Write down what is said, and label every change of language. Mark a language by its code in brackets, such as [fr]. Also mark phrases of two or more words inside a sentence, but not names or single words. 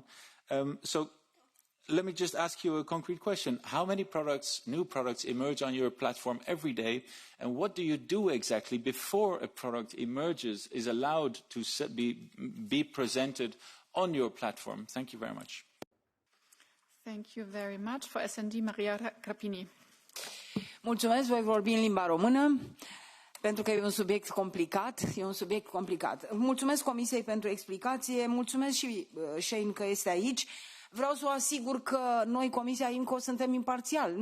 [en] So let me just ask you a concrete question. How many new products emerge on your platform every day? And what do you do exactly before a product emerges, is allowed to be presented on your platform? Thank you very much. Thank you very much. For SND, Maria Grapini. [ro] Mulțumesc, voi vorbi în limba română, pentru că e un subiect complicat. Mulțumesc Comisiei pentru explicație, mulțumesc și Shein că este aici. Vreau să o asigur că noi, Comisia IMCO, suntem imparțiali.